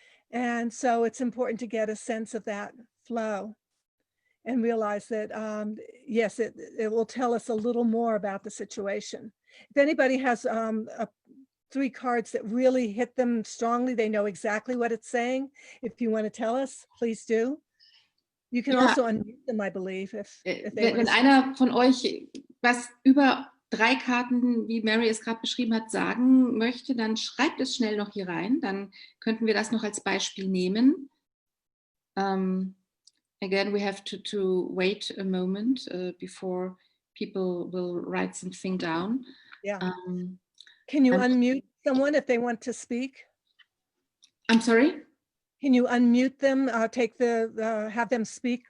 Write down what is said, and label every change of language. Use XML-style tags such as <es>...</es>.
<en>And so it's important to get a sense of that flow and realize that, yes, it will tell us a little more about the situation. If anybody has 3 cards that really hit them strongly, they know exactly what it's saying. If you want to tell us, please do. You can also unmute them, I believe, if they</en> <de>wenn einer von euch was über 3 Karten, wie Mary es gerade beschrieben hat, sagen möchte, dann schreibt es schnell noch hier rein. Dann könnten wir das noch als Beispiel nehmen.</de> <en>Again, we have to wait a moment before people will write something down. Yeah. Can you unmute someone if they want to speak? I'm sorry? Can you unmute them, have them speak?</en>